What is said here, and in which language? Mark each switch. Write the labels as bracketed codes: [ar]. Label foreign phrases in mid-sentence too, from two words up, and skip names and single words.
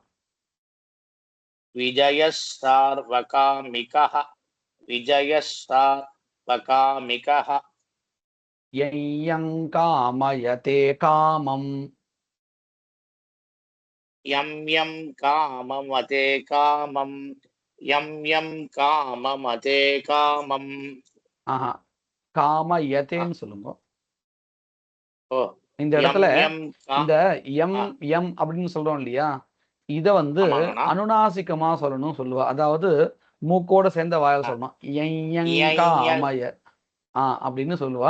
[sa] विजयः सार्वकामिकः विजयः सार्वकामिकः यं कामयते कामम् यं यं काममते कामं यं यं काममते कामम् [ta] ஆஹா காமயத்தேன்னு சொல்லுங்க. ஓ இந்த [sa] यं [ta] இடத்துல [sa] यं का [ta] இந்த எம் எம் அப்படின்னு சொல்றோம் இல்லையா, இத வந்து ஆமாங்கண்ணா அனுநாசிகமா சொல்லணும் சொல்லுவா. அதாவது மூக்கோட சேர்ந்த வாயால் சொல்லணும். காமய அப்படின்னு சொல்லுவா.